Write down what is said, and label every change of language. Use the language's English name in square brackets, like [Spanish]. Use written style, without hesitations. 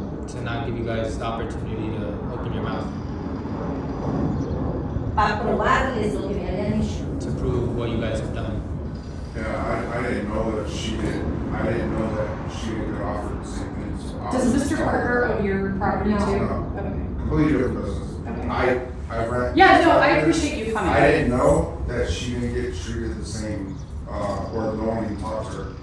[English] to not give you guys the opportunity to open your mouth, [Spanish] Para probarles lo que me habían hecho. [English] to prove what you guys have done. Yeah, I didn't know that she didn't get offered the same things. Does Mr. Parker own your property No. too? No. Okay. Completely different business. Okay. I rent. Yeah, no, I appreciate you coming. I didn't know that she didn't get treated the same, or no one even talked to her.